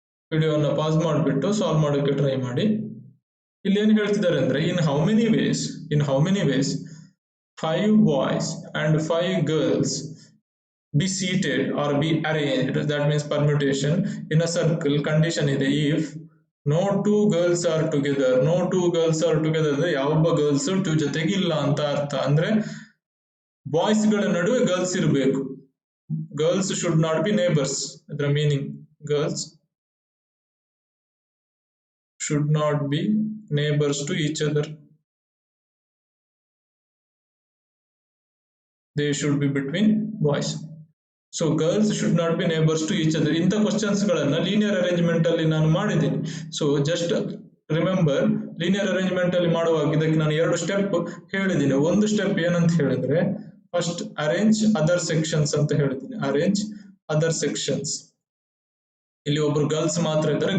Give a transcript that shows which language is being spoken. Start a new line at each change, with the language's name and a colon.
Kannada: ವಿಡಿಯೋನ ಪಾಸ್ ಮಾಡಿಬಿಟ್ಟು ಸಾಲ್ವ್ ಮಾಡೋಕೆ ಟ್ರೈ ಮಾಡಿ. ಇಲ್ಲಿ ಏನ್ ಹೇಳ್ತಿದ್ದಾರೆ ಅಂದ್ರೆ,
English: In how many ways 5 boys and 5 girls be seated or be arranged, that means permutation in a circle. Condition
Kannada: ಇದೆ
English: if no two girls are together. No two girls are together
Kannada: ಅಂದ್ರೆ ಯಾವೊಬ್ಬ girls to ಜೊತೆಗೆ ಇಲ್ಲ ಅಂತ ಅರ್ಥ. ಅಂದ್ರೆ boys ಗಳ ನಡುವೆ ಗರ್ಲ್ಸ್ ಇರಬೇಕು.
English: Girls should not be neighbours.
Kannada: ಅದರ meaning
English: Girls should not be neighbors to each other. They should be between boys. So girls should not be neighbors to each other.
Kannada: ಇಂಥ ಕ್ವಶನ್ಸ್ ಗಳನ್ನ linear arrangement ಅಲ್ಲಿ ನಾನು ಮಾಡಿದ್ದೀನಿ.
English: so just remember,
Kannada: linear arrangement ಅಲ್ಲಿ ಮಾಡುವಾಗ ಇದಕ್ಕೆ ನಾನು 2 step ಹೇಳಿದ್ದೀನಿ. ಒಂದು ಸ್ಟೆಪ್ ಏನಂತ ಹೇಳಿದ್ರೆ,
English: first arrange other sections
Kannada: ಅಂತ ಹೇಳಿದ್ದೀನಿ. Arrange other sections. ಇಲ್ಲಿ ಒಬ್ರು ಗರ್ಲ್ಸ್ ಮಾತ್ರ ಇದ್ದಾರೆ.